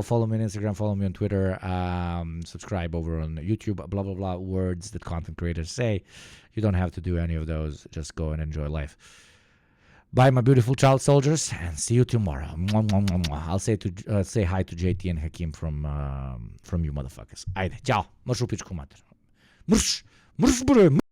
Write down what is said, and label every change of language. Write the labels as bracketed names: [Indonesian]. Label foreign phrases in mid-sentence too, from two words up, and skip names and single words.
[English] Follow me on Instagram, follow me on Twitter, subscribe over on YouTube, blah, blah, blah, words that content creators say. You don't have to do any of those. Just go and enjoy life. Bye, my beautiful child soldiers, and see you tomorrow. I'll say hi to JT and Hakim from you motherfuckers. [Serbian] Ajde, ciao. Mrš u pičku mater. Mrš bre.